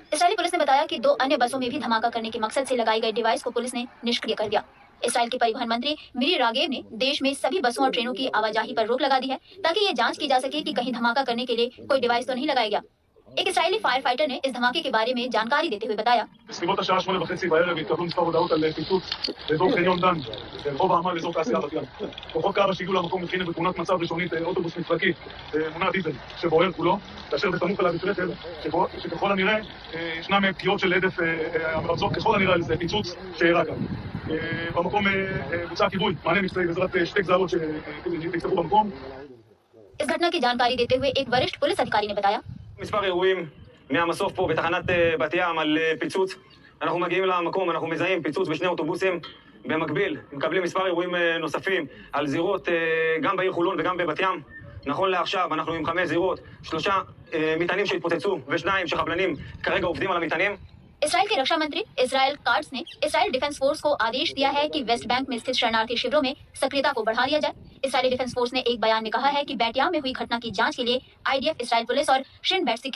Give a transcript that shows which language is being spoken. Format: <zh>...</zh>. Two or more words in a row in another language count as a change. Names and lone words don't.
<hi>इजरायली पुलिस ने बताया कि 2 अन्य बसों में भी धमाका करने के मकसद से लगाई गई डिवाइस को पुलिस ने निष्क्रिय कर दिया। इजराइल के परिवहन मंत्री मिरी रागेव ने देश में सभी बसों और ट्रेनों की आवाजाही पर रोक लगा दी है, ताकि ये जांच की जा सके कि कहीं धमाका करने के लिए कोई डिवाइस तो नहीं लगाया गया। एक इजरायली</hi> <en>fire fighter</en> <hi>ने इस धमाके के बारे में जानकारी देते हुए बताया,</hi> <he>בסביבות השעה 8:30 בערב התקבלו מספר הודעות על פיצוץ באזור חניון דן, ברחוב העמל באזור תעשייה בת ים. כוחות כב"ה שהגיעו למקום הבחינו בתמונת מצב ראשונית אוטובוס מפרקי מונע דיזל שבוער כולו, כאשר בסמוך אליו יש רכב שככל הנראה ישנם פגיעות של הדף המרמזות ככל הנראה על פיצוץ שאירע כאן. במקום בוצע כיבוי, מענה מבצעי בעזרת 2 גזרות שנפתחו במקום.</he> <hi>इस घटना की जानकारी देते हुए एक वरिष्ठ पुलिस अधिकारी ने बताया,</hi> <he>מספר אירועים מהמסוף פה בתחנת בת ים על פיצוץ. אנחנו מגיעים למקום, אנחנו מזהים פיצוץ בשני אוטובוסים. במקביל מקבלים מספר אירועים נוספים על זירות גם בעיר חולון וגם בבת ים. נכון לעכשיו אנחנו עם 5 זירות, 3 מטענים שהתפוצצו ו2 שחבלנים כרגע עובדים על המטענים.</he> <hi>इसराइल के रक्षा मंत्री इसराइल कार्ड्स ने इसराइल डिफेंस फोर्स को आदेश दिया है कि वेस्ट बैंक में स्थित शरणार्थी शिविरों में सक्रियता को बढ़ा दिया जाए। इसराइली डिफेंस फोर्स ने एक बयान में कहा है कि बैटियाम में हुई घटना की जांच के लिए आईडीएफ, इसराइल पुलिस और शिन बेट</hi>